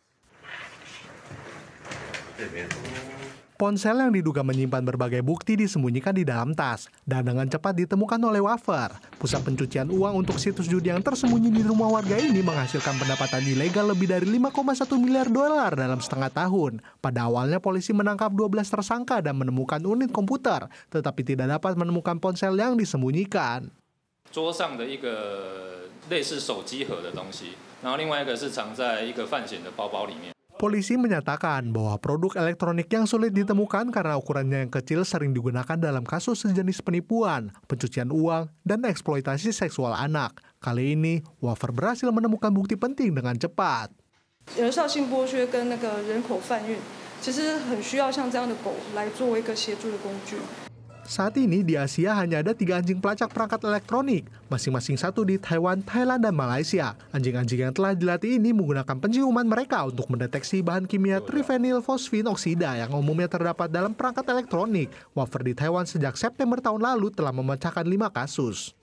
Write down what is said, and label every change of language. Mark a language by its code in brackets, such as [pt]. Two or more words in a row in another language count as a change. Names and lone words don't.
[id] Ponsel yang diduga menyimpan berbagai bukti disembunyikan di dalam tas dan dengan cepat ditemukan oleh Wafer. Pusat pencucian uang untuk situs judi yang tersembunyi di rumah warga ini menghasilkan pendapatan ilegal lebih dari $5,1 miliar dalam setengah tahun. Pada awalnya polisi menangkap 12 tersangka dan menemukan unit komputer, tetapi tidak dapat menemukan ponsel yang disembunyikan. [zh] 桌上的一个类似手机盒的东西，然后另外一个是藏在一个犯险的包包里面。 [id] Polisi menyatakan bahwa produk elektronik yang sulit ditemukan karena ukurannya yang kecil sering digunakan dalam kasus sejenis penipuan, pencucian uang, dan eksploitasi seksual anak. Kali ini, Wafer berhasil menemukan bukti penting dengan cepat. [zh] 人效性剥削跟那个人口贩运，其实很需要像这样的狗来作为一个协助的工具。 [id] Saat ini di Asia hanya ada 3 anjing pelacak perangkat elektronik, masing-masing satu di Taiwan, Thailand, dan Malaysia. Anjing-anjing yang telah dilatih ini menggunakan penciuman mereka untuk mendeteksi bahan kimia trifenyl fosfin oksida yang umumnya terdapat dalam perangkat elektronik. Wafer di Taiwan sejak September tahun lalu telah memecahkan 5 kasus.